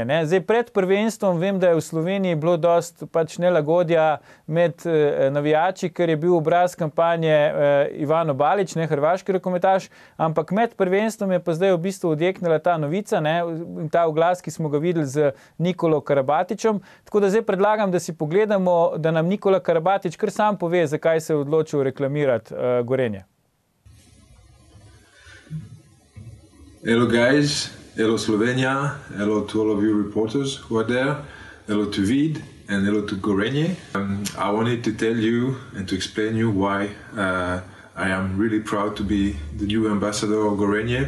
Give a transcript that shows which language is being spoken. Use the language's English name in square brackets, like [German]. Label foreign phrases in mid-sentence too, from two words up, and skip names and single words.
[Slovenian] Zdaj, pred prvenstvom vem, da je v Sloveniji bilo dosti nelagodja med navijači, ker je bil obraz kampanje Ivano Balić, hrvaški rokometaš, ampak med prvenstvom je pa zdaj v bistvu odjeknila ta novica, in ta oglas, ki smo ga videli z Nikolo Karabatićem. Tako da zdaj predlagam, da si pogledamo, da nam Nikola Karabatić kar sam pove, zakaj se je odločil reklamirati Gorenje. [English] Hello guys, hello Slovenia, hello to all of you reporters who are there, hello to Vid and hello to Gorenje. I wanted to tell you and to explain you why I am really proud to be the new ambassador of Gorenje.